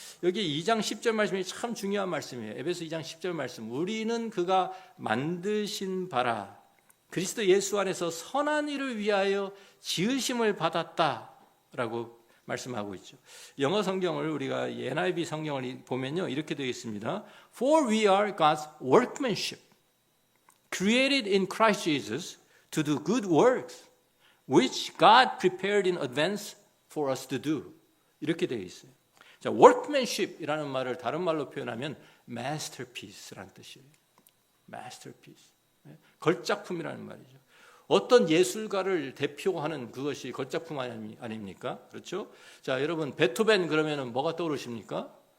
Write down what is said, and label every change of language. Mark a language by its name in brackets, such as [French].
[Korean] 여기 2장 10절 말씀이 참 중요한 말씀이에요. 에베소 2장 10절 말씀. 우리는 그가 만드신 바라 그리스도 예수 안에서 선한 일을 위하여 지으심을 받았다라고 말씀하고 있죠. 영어 성경을 우리가 NIV 성경을 보면요 이렇게 되어 있습니다. [English] For we are God's workmanship, created in Christ Jesus to do good works, which God prepared in advance for us to do. [Korean] 이렇게 되어 있어요. 자, workmanship이라는 말을 다른 말로 표현하면 masterpiece라는 뜻이에요. masterpiece, 걸작품이라는 말이죠. 어떤 예술가를 대표하는 그것이 걸작품 아닙니까? 그렇죠? 자, 여러분 베토벤 그러면은 뭐가 떠오르십니까?